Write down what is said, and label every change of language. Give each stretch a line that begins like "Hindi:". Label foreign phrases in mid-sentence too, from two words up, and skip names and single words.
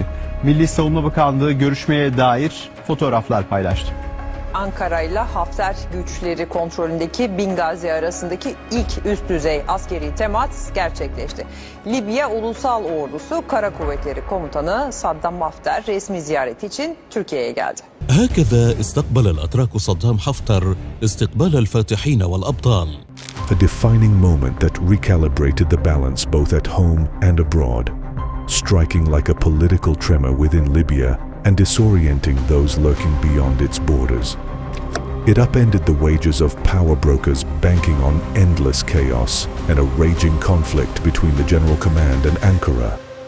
Turkish: Milli Savunma Bakanlığı görüşmeye dair fotoğraflar paylaştı. Ankara ile Hafter güçleri kontrolündeki Benghazi arasındaki ilk üst düzey askeri temas gerçekleşti. Libya Ulusal Ordusu Kara Kuvvetleri Komutanı Saddam Hafter resmi ziyaret için Türkiye'ye geldi.
Arabic: هكذا استقبل الأتراك صدام حفتر استقبال الفاتحين والأبطال.
English: A defining moment that recalibrated the balance both at home and abroad, striking like a political tremor within Libya and disorienting those lurking beyond its borders. It upended the wagers of power brokers banking on endless chaos and a raging conflict between the General Command and Ankara.